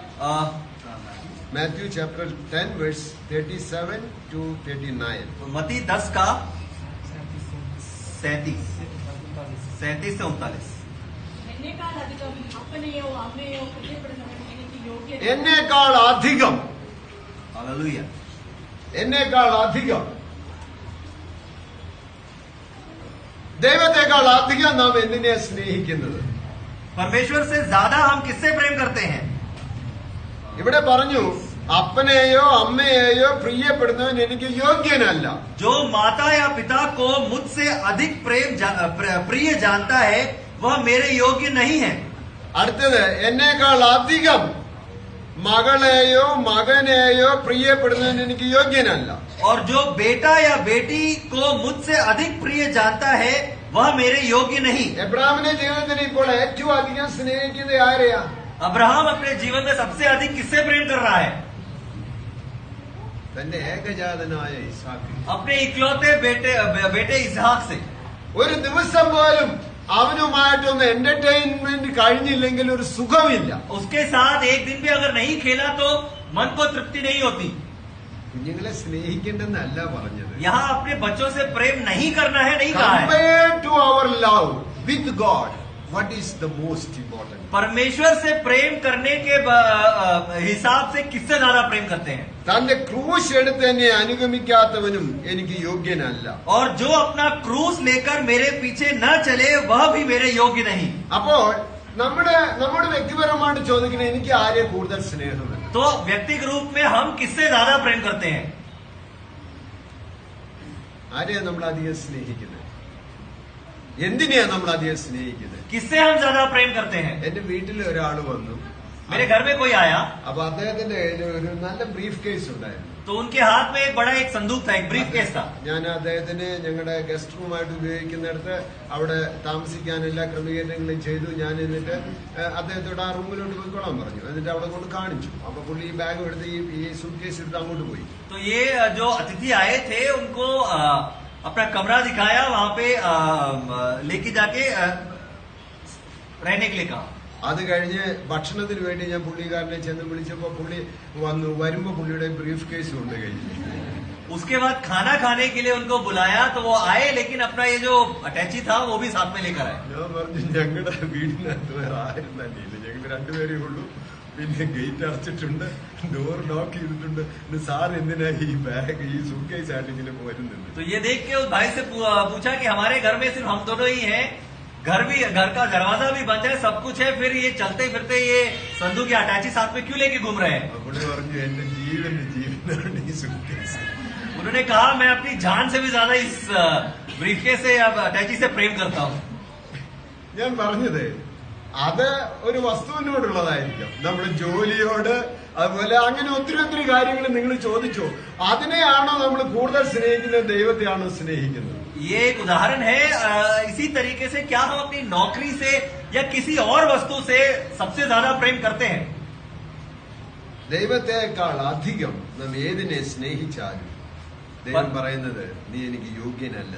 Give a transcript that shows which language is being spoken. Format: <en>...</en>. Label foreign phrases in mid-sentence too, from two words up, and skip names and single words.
<en>Matthew chapter 10 verse 37 to 39.</en> <hi>मत्ती 10 का 37 से 39.</hi> <ml>എന്നേക്കാൾ അധികം</ml> <hi>हालेलुया.</hi> <ml>എന്നേക്കാൾ അധികം ദൈവത്തെക്കാൾ അധികം നാം എന്തിനെ സ്നേഹിക്കുന്നത്?</ml> <hi>परमेश्वर से ज्यादा हम किससे प्रेम करते हैं?</hi> <ml>ഇവിടെ പറഞ്ഞു, അപ്പനെയോ അമ്മയെയോ പ്രിയപ്പെടുന്നവൻ എനിക്ക് യോഗ്യനല്ല.</ml> <hi>जो माता या पिता को मुझसे अधिक प्रिय जानता है वह मेरे योग्य नहीं है.</hi> <ml>അടുത്തത്, എന്നേക്കാൾ അധികം മകളെയോ മകനെയോ പ്രിയപ്പെടുന്നവൻ എനിക്ക് യോഗ്യനല്ല.</ml> <hi>और जो बेटा या बेटी को मुझसे अधिक प्रिय जानता है वह मेरे योग्य नहीं.</hi> <ml>എബ്രാഹിമിന്റെ ജീവിതത്തിൽ ഇപ്പോൾ ഏറ്റവും അധികം സ്നേഹിക്കുന്നത് ആരെയാ?</ml> <hi>अब्राहम अपने जीवन में सबसे अधिक किससे प्रेम कर रहा है?</hi> <ml>തന്റെ ഏകജാതനായ ഇസാക്ക്.</ml> <hi>अपने इकलौते बेटे इसहाक से.</hi> <ml>ഒരു ദിവസം പോലും അവനുമായിട്ടൊന്ന് എന്റർടൈൻമെന്റ് കഴിഞ്ഞില്ലെങ്കിൽ ഒരു സുഖമില്ല.</ml> <hi>उसके साथ एक दिन भी अगर नहीं खेला तो मन को तृप्ति नहीं होती.</hi> <ml>കുഞ്ഞുങ്ങളെ സ്നേഹിക്കേണ്ടെന്നല്ല പറഞ്ഞത്.</ml> <hi>यहाँ अपने बच्चों से प्रेम नहीं करना है, नहीं कहा है.</hi> <en>Compared to our love with God, what is the most important?</en> <hi>परमेश्वर से प्रेम करने के हिसाब से किससे ज्यादा प्रेम करते हैं?</hi> <ml>തന്റെ ക്രൂശ് എടുത്ത് എന്നെ അനുഗമിക്കാത്തവനും എനിക്ക് യോഗ്യനല്ല.</ml> <hi>और जो अपना क्रूस लेकर मेरे पीछे न चले वह भी मेरे योग्य नहीं.</hi> <ml>അപ്പോൾ നമ്മുടെ വ്യക്തിപരമായിട്ട് ചോദിക്കുന്നത്, എനിക്ക് ആരെ കൂടുതൽ സ്നേഹമെന്ന്.</ml> <hi>तो व्यक्तिगत रूप में हम किससे ज्यादा प्रेम करते हैं?</hi> <ml>ആരെയാ നമ്മൾ അധികം സ്നേഹിക്കുന്നത്? എന്തിനെയാ നമ്മൾ അധികം സ്നേഹിക്കുന്നത്?</ml> <hi>किससे हम ज्यादा प्रेम करते हैं?</hi> <ml>എന്റെ വീട്ടിൽ ഒരാൾ വന്നു.</ml> <hi>मेरे घर में कोई आया</hi> <ml>അപ്പൊ അദ്ദേഹത്തിന്റെ കയ്യിൽ ഒരു നല്ല</ml> <en>brief case</en> <ml>ഉണ്ടായിരുന്നു.</ml> <hi>तो उनके हाथ में एक बड़ा एक संदूक था, एक</hi> <en>brief case</en> <hi>था.</hi> <ml>ഞാൻ അദ്ദേഹത്തിന് ഞങ്ങളുടെ</ml> <en>guest roomആയിട്ട്</en> <ml>ഉപയോഗിക്കുന്നിടത്ത് അവിടെ താമസിക്കാൻ എല്ലാ ക്രമീകരണങ്ങളും ചെയ്തു. ഞാൻ എന്നിട്ട് അദ്ദേഹത്തോട് ആ റൂമിലോട്ട് പോയിക്കോളാൻ പറഞ്ഞു. എന്നിട്ട് അവിടെ കൊണ്ട് കാണിച്ചു. അപ്പൊ പുള്ളി ഈ ബാഗ് എടുത്ത് ഈ</ml> <en>suit case</en> <ml>എടുത്ത് അങ്ങോട്ട് പോയി.</ml> <hi>तो ये जो अतिथि आए थे उनको अपना कमरा दिखाया, वहां पे लेके जाके रहने के लिए कहा।</hi> <ml>അത് കഴിഞ്ഞ് ഭക്ഷണത്തിന് വേണ്ടി ഞാൻ പുള്ളിക്കാരനെ ചെന്ന് വിളിച്ചപ്പോ പുള്ളി വന്നു. വരുമ്പോ പുള്ളിയുടെ</ml> <en>brief case</en> <ml>കൊണ്ട് കഴിഞ്ഞു.</ml> <hi>उसके बाद खाना खाने के लिए उनको बुलाया तो वो आए, लेकिन अपना ये जो अटैची था वो भी साथ में लेकर आए।</hi> <ml>ഞാൻ പറഞ്ഞു ഞങ്ങളുടെ വീടിനകത്ത് വേറെ ആരും തന്നെ ഇല്ല, ഞങ്ങൾ രണ്ടുപേരേ ഉള്ളൂ, പിന്നെ ഗേറ്റ് അടച്ചിട്ടുണ്ട്,</ml> <en>door lock</en> <ml>ചെയ്തിട്ടുണ്ട്, സാർ എന്തിനാ ഈ ബാഗ് ഈ സൂട്ട്കേസ് ആയിട്ട് ഇങ്ങനെ വരുന്നത്?</ml> <hi>तो ये देख के उस भाई से पूछा कि हमारे घर में सिर्फ हम दोनों ही हैं, घर का दरवाजा भी बंद है, सब कुछ है, फिर ये चलते फिरते ये संदूक या अटैची साथ में क्यों लेके घूम रहे हैं?</hi> <ml>പുള്ളി പറഞ്ഞു എന്റെ ജീവനാണ് ഈ സൂട്ട്കേസ്.</ml> <hi>उन्होंने कहा मैं अपनी जान से भी ज्यादा इस ब्रीफकेस से या अटैची से प्रेम करता हूँ।</hi> <ml>ഞാൻ പറഞ്ഞത് അത് ഒരു വസ്തുവിനോടുള്ളതായിരിക്കാം, നമ്മുടെ ജോലിയോട്, അതുപോലെ അങ്ങനെ ഒത്തിരി കാര്യങ്ങൾ നിങ്ങൾ ചോദിച്ചോ. അതിനെയാണോ നമ്മൾ കൂടുതൽ സ്നേഹിക്കുന്നത്, ദൈവത്തെയാണോ സ്നേഹിക്കുന്നത്?</ml> <hi>ये एक उदाहरण है। इसी तरीके से क्या हम अपनी नौकरी से या किसी और वस्तु से सबसे ज्यादा प्रेम करते हैं?</hi> <ml>ദൈവത്തെക്കാൾ അധികം നാം ഏതിനെ സ്നേഹിച്ചാലും ദൈവം പറയുന്നത് നീ എനിക്ക് യോഗ്യനല്ല.</ml>